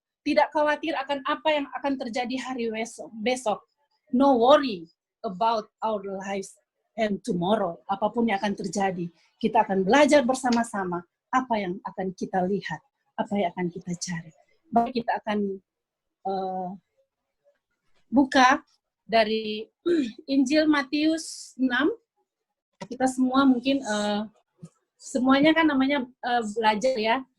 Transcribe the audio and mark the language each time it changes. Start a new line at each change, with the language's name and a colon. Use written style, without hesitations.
Indonesian: Tidak khawatir akan apa yang akan terjadi hari besok.
English: No worry about our lives and tomorrow.
Indonesian: Apapun yang akan terjadi, kita akan belajar bersama-sama apa yang akan kita lihat, apa yang akan kita cari. Baik, kita akan buka dari Injil Matius 6. Kita semua mungkin semuanya kan namanya belajar ya.